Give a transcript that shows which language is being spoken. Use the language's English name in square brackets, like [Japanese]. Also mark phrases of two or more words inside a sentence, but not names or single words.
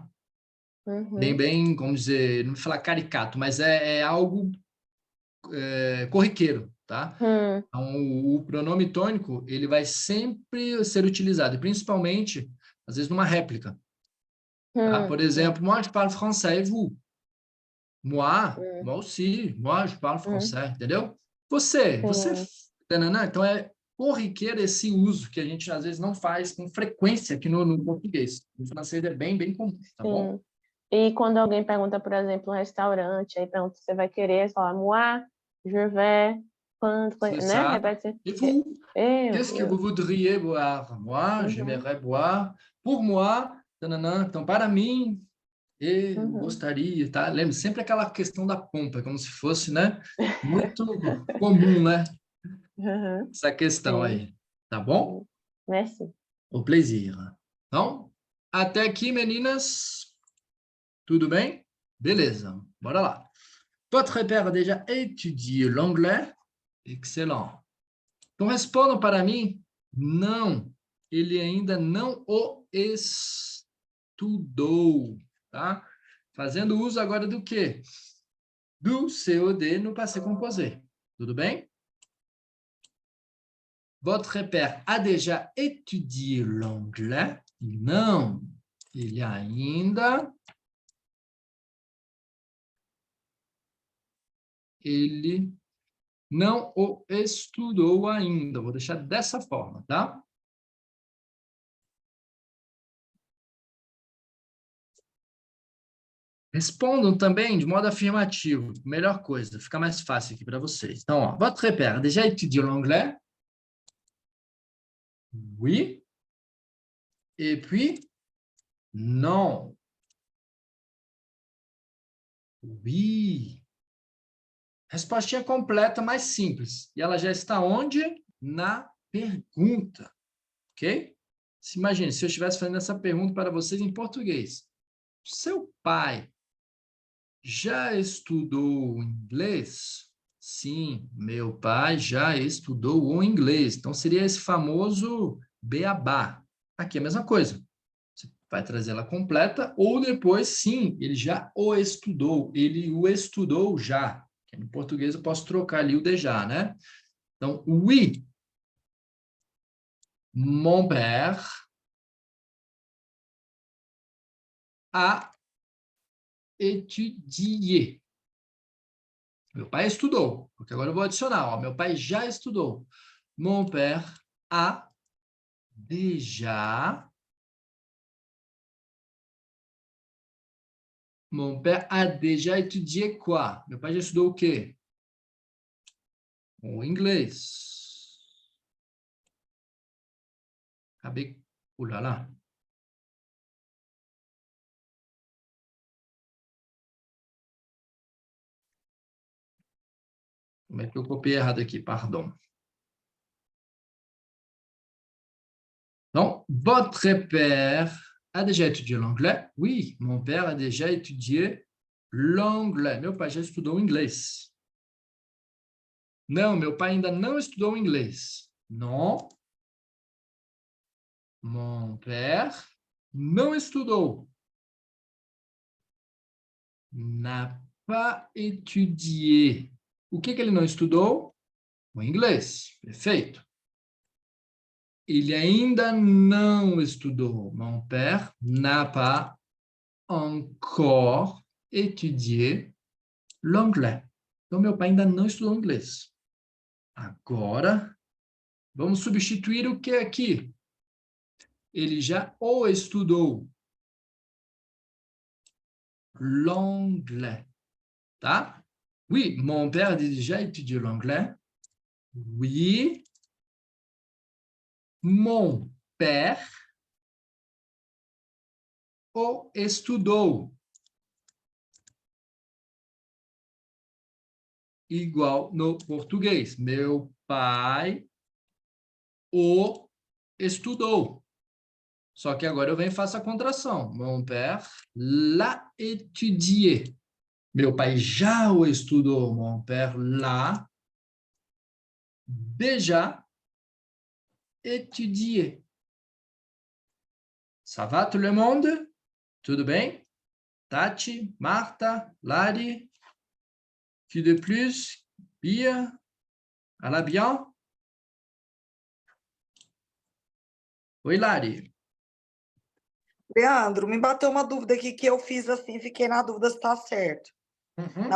[Portuguese] Bem, como dizer, não vou falar caricato, mas é algo corriqueiro, tá? Então, o pronome tônico, ele vai sempre ser utilizado, e principalmente, às vezes, numa réplica. Tá? Por exemplo, [French] moi, je parle français, et vous? moi aussi, moi je parle français, [Portuguese] entendeu? Você, Sim. tananã, então é corriqueiro esse uso que a gente às vezes não faz com frequência aqui no português. No francês é bem comum, tá bom? Sim. E quando alguém pergunta, por exemplo, um restaurante, aí pergunta se você vai querer, você fala [French] moi, je vais, [Portuguese] quando, [French] C'est [Portuguese] né? [French] ça. [Portuguese] Repete assim. [French] Et vous? Qu'est-ce que [Portuguese] Eu. [French] vous voudriez boire? Moi, Uhum, j'aimerais boire. Pour moi, [Portuguese] tananã. Então, para mim, eu uhum. gostaria, tá? Lembre sempre aquela questão da pompa, como se fosse, né? Muito comum, né? Uhum, Essa questão sim, aí, tá bom? sim. Merci. [French] O plaisir. [Portuguese] Então, até aqui, meninas, tudo bem? Beleza, bora lá. [French] Votre père a déjà étudié l'anglais? [Portuguese] Excellent. Então, respondam para mim, não, ele ainda não o estudou, tá? Fazendo uso agora do quê? Do COD no [French] passé composé. [Portuguese] Tudo bem? [French] Votre père a déjà étudié l'anglais? [Portuguese] Não, ele ainda... Ele não o estudou ainda. Vou deixar dessa forma, tá? Respondam também de modo afirmativo. Melhor coisa, fica mais fácil aqui para vocês. Então, ó, [French] votre père a déjà étudié l'anglais? Oui. Et puis, non. Oui. [Portuguese] Respostinha completa, mais simples. E ela já está onde? Na pergunta. Ok? Se imagine, se eu estivesse fazendo essa pergunta para vocês em português. Seu pai já estudou inglês? Sim, meu pai já estudou o inglês. Então, seria esse famoso beabá. Aqui é a mesma coisa. Você vai trazer ela completa, ou depois, sim, ele já o estudou. Ele o estudou já. Em português, eu posso trocar ali o déjà, né? Então, [French] oui, mon père a étudié. [Portuguese] Meu pai estudou, porque agora eu vou adicionar. Ó, meu pai já estudou. [French] Mon père a déjà. Mon père a déjà étudié quoi? [Portuguese] Meu pai já estudou o quê? O inglês. Acabei. Olha lá. Como é que eu copiei errado aqui? Pardon. [French] Donc, votre père a déjà étudié l'anglais? Oui, mon père a déjà étudié l'anglais. [Portuguese] Meu pai já estudou inglês. Não, meu pai ainda não estudou inglês. [French] Non. Mon père [Portuguese] não estudou. [French] N'a pas étudié. [Portuguese] O que ele não estudou? O inglês. Perfeito. Ele ainda não estudou. [French] Mon père n'a pas encore étudié l'anglais. [Portuguese] Então, meu pai ainda não estudou inglês. Agora, vamos substituir o que aqui? Ele já o estudou. [French] L'anglais. [Portuguese] Tá? [French] Oui, mon père a déjà étudié l'anglais. Oui, mon père [Portuguese] o estudou. Igual no português. Meu pai o estudou. Só que agora eu venho e faço a contração. [French] Mon père l'a étudié. [Portuguese] Meu pai já o estudou. [French] Mon père l'a déjà étudié. Ça va tout le monde? [Portuguese] Tudo bem? Tati, Marta, Lari, [French] qui de plus? Bia, alla bien? [Portuguese] Oi, Lari. Leandro, me bateu uma dúvida aqui que eu fiz assim, fiquei na dúvida se está certo. Uhum.